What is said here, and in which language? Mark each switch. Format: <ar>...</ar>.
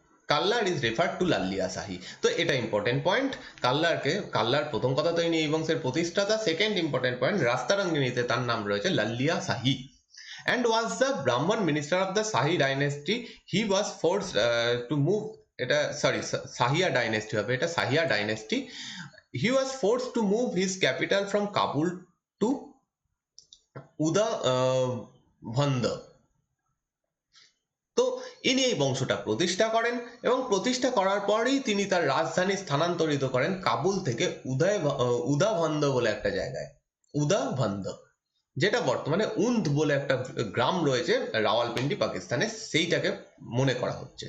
<en>Kallar is referred to Lalliya Shahi.</en> <bn>তো এটা important point. কাল্লার প্রথম কথা তো ইনি এই বংশের প্রতিষ্ঠাতা। সেকেন্ড ইম্পর্টেন্ট পয়েন্ট, রাস্তারঙ্গিনীতে তার নাম রয়েছে লাল্লিয়া শাহী।</bn> <en>And was the Brahman minister of the Shahi dynasty. He was forced to move,</en> <bn>এটা সরি শাহিয়া ডাইনেস্টি হবে, এটা শাহিয়া dynasty.</bn> <en>He was forced to move his capital from Kabul to Udabhanda.</en> <bn>তো ইনি এই বংশটা প্রতিষ্ঠা করেন, এবং প্রতিষ্ঠা করার পরেই তিনি তার রাজধানী স্থানান্তরিত করেন কাবুল থেকে উদাভন্দ বলে একটা জায়গায়, উদাভন্দ, যেটা বর্তমানে উন্দ বলে একটা গ্রাম রয়েছে রাওয়ালপিন্ডি পাকিস্তানে, সেইটাকে মনে করা হচ্ছে।</bn>